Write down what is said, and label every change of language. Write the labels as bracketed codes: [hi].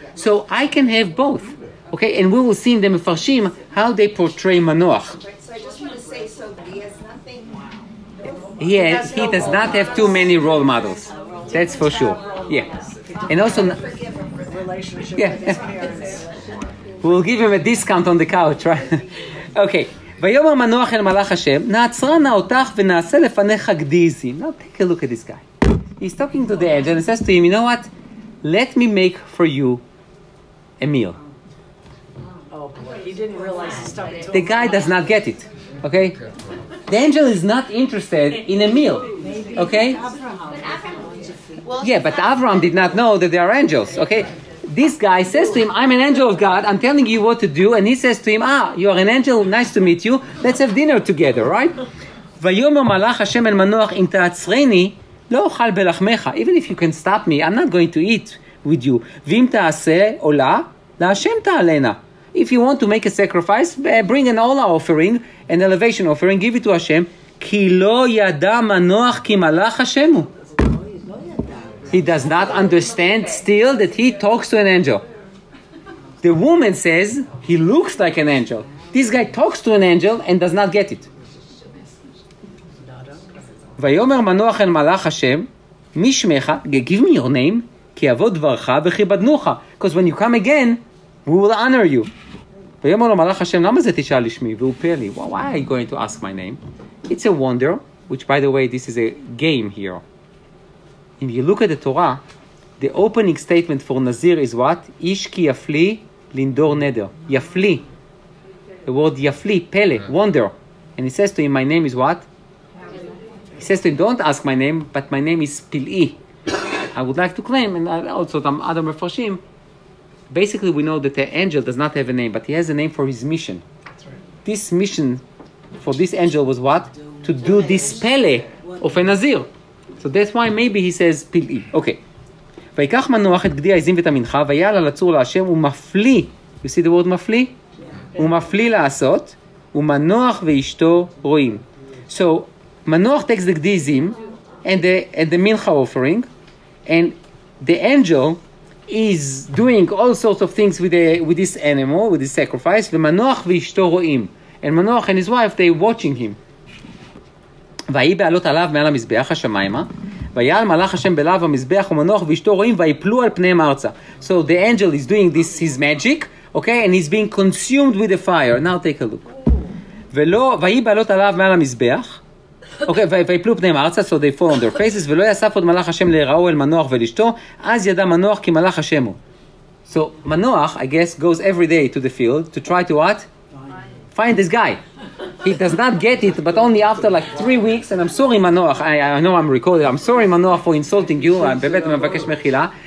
[en] So I can have both. Okay, and we will see in the Mefarshim how they portray Manoach. So I just want to say, so he has nothing. He does not have too many role models. That's for sure. Yeah. And also, Relationship Yeah. with his parents. we'll give him a discount on the couch, right? Okay. [he] ויאמר מנוח אל מלאך השם, נעצרה נא אותך ונעשה לפניך גדיזים. [en] Now take a look at this guy. He's talking to the angel and says to him, you know what? Let me make for you a meal. Oh boy, he didn't realize he's talking to The guy does not get it. Okay? The angel is not interested in a meal. Okay? Yeah, but Avraham did not know that they are angels. Okay? This guy says to him, I'm an angel of God, I'm telling you what to do, and he says to him, you are an angel, nice to meet you, let's have dinner together, right? [he] ויאמר מלאך השם אל מנוח אם תעצרני לא אוכל בלחמך. [en] Even if you can stop me, I'm not going to eat with you. [he] ואם תעשה עולה, להשם תעלנה. [en] If you want to make a sacrifice, bring an olah offering, an elevation offering, give it to Hashem. [he] כי לא ידע מנוח כי מלאך השם הוא. [en] He does not understand still that he talks to an angel. The woman says he looks like an angel. This guy talks to an angel and does not get it. [he] ויאמר מנוח אל מלאך השם, מי שמך? [en] Give me your name, [he] כי יבוא דברך וכיבדנוך. [en] Because when you come again, we will honor you. [he] ויאמר לו מלאך השם, למה זה תשאל לשמי? והוא פלא לי. [en] Why are you going to ask my name? It's a wonder, which by the way, this is a game here. If you look at the Torah, the opening statement for Nazir is what? Ish ki yafli lindor neder. Yafli. The word yafli, pele, wonder. And he says to him, my name is what? He says to him, don't ask my name, but my name is Pil'i. I would like to claim, and also some other Mefarshim, basically we know that the angel does not have a name, but he has a name for his mission. That's right. This mission for this angel was what? To do this pele of a Nazir. So that's why maybe he says Pil'i. Okay. [he] ויקח מנוח את גדי העזים ואת המנחה, ויעל על הצור להשם, ומפליא. [en] You see the word מפליא? [he] ומפליא לעשות, ומנוח ואשתו רואים. So, מנוח [en] takes the [he] גדי עזים, [en] and the mincha offering, and the angel is doing all sorts of things with this animal, with this sacrifice. [he] ומנוח ואשתו רואים. [en] And Manoach and his wife, they're watching him. [he] ויהי בעלות עליו מעל המזבח השמיימה, ויעל מלאך השם בלהב המזבח ומנוח ואשתו רואים ויפלו על פניהם ארצה. [en] So the angel is doing his magic, okay, and he's being consumed with the fire. Now take a look. [he] ויהי בעלות עליו מעל המזבח, okay, ויפלו פניהם ארצה, [en] so they fall on their faces, [he] ולא יאסף עוד מלאך השם להיראו אל מנוח ולאשתו, אז ידע מנוח כי מלאך השם הוא. [en] So Manoach, I guess, goes every day to the field to try to what? Find this guy. He does not get it, but only after like 3 weeks, and I'm sorry Manoach, I know I'm recording, I'm sorry Manoach for insulting you, [he] באמת מבקש מחילה.